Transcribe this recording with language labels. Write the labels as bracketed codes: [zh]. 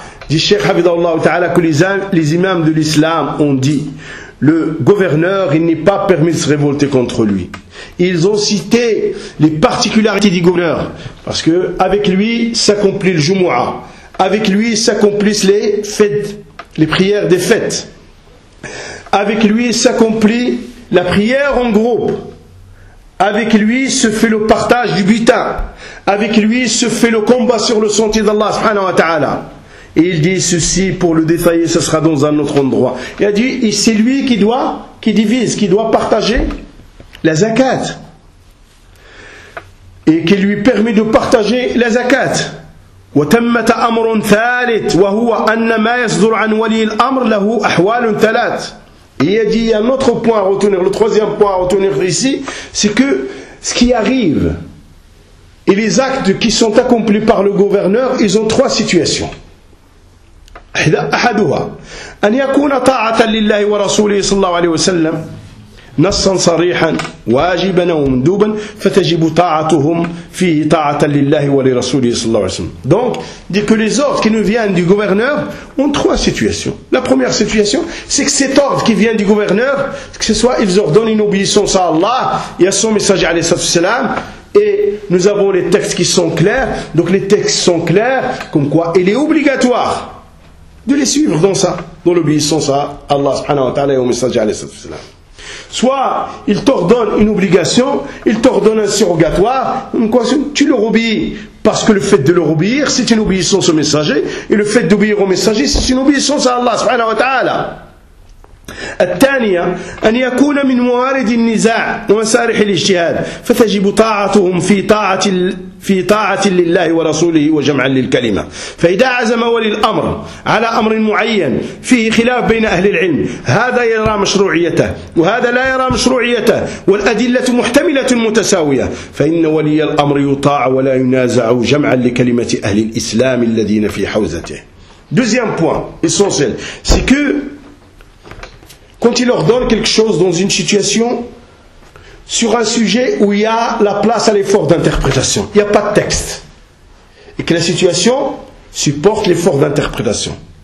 [fr] دي الشيخ حفظه الله تعالى كل الإمام ذو الإسلام أندي. Le gouverneur, il n'est pas permis de se révolter contre lui. Ils ont cité les particularités du gouverneur. Parce que, avec lui, s'accomplit le Jumu'a. Avec lui, s'accomplissent les fêtes, les prières des fêtes. Avec lui, s'accomplit la prière en groupe. Avec lui, se fait le partage du butin. Avec lui, se fait le combat sur le sentier d'Allah, subhanahu wa ta'ala. Et il dit ceci, pour le détailler, ce sera dans un autre endroit. Il a dit, et c'est lui qui doit, qui divise, qui doit partager la zakat. Et qui lui permet de partager la zakat. [ar] وَتَمَّتَ أَمْرٌ ثَالِثٌ وَهُوَ أَنَّ مَا يَصْدُرْ عَنْ وَلِي الْأَمْرِ لَهُ أَحْوَالٌ ثَلَاثٌ. [fr] Et il a dit, il y a un autre point à retenir, le troisième point à retenir ici, c'est que ce qui arrive, et les actes qui sont accomplis par le gouverneur, ils ont trois situations. [ar] أحدها أن يكون طاعة لله ورسوله صلى الله عليه وسلم نصا صريحا واجبا ومندوبا فتجب طاعتهم فيه طاعة لله ولرسوله صلى الله عليه وسلم. [fr] Donc, dit que les ordres qui nous viennent du gouverneur ont trois situations. La première situation, c'est que cet ordre qui vient du gouverneur, que ce soit, ils ordonnent une obéissance à Allah et à son messager [ar] عليه الصلاة والسلام. [fr] Et nous avons les textes qui sont clairs. Donc les textes sont clairs comme quoi il est obligatoire de les suivre dans ça, dans l'obéissance à Allah subhanahu wa ta'ala et au messager alayhi salatu wasalam. Soit il t'ordonne une obligation, il t'ordonne un surrogatoire, une question, tu leur obéis, parce que le fait de leur obéir, c'est une obéissance au messager, et le fait d'obéir au messager, c'est une obéissance à Allah subhanahu wa ta'ala. [ar] الثانية أن يكون من موارد النزاع ومسارح الاجتهاد فتجب طاعتهم في طاعة لله ورسوله وجمعا للكلمة فإذا عزم ولي الأمر على أمر معين فيه خلاف بين أهل العلم هذا يرى مشروعيته وهذا لا يرى مشروعيته والأدلة محتملة متساوية فإن ولي الأمر يطاع ولا ينازع جمعا لكلمة أهل الإسلام الذين في حوزته. [fr] Deuxième point essentiel, c'est que quand il ordonne quelque chose dans une situation, sur un sujet où il y a la place à l'effort d'interprétation, il n'y a pas de texte, et que la situation supporte l'effort d'interprétation.